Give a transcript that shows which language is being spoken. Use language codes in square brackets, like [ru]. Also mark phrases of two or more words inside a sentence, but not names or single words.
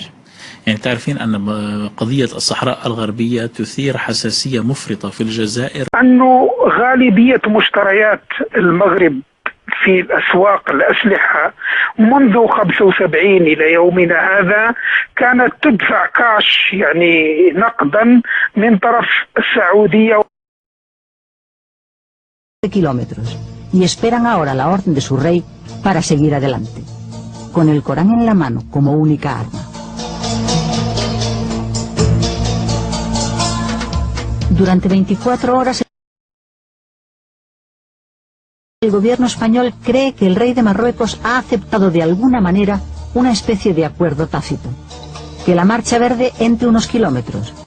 [ar] يعني تعرفين أن قضية الصحراء الغربية تثير حساسية مفرطة في الجزائر، أنه غالبية مشتريات المغرب في الأسواق الأسلحة منذ 75 إلى يومنا هذا كانت تدفع كاش، يعني نقدا من طرف السعودية. [es] kilómetros y esperan ahora la orden de su rey para seguir adelante, con el Corán en la mano como única arma. Durante 24 horas el gobierno español cree que el rey de Marruecos ha aceptado de alguna manera una especie de acuerdo tácito, que la Marcha Verde entre unos kilómetros.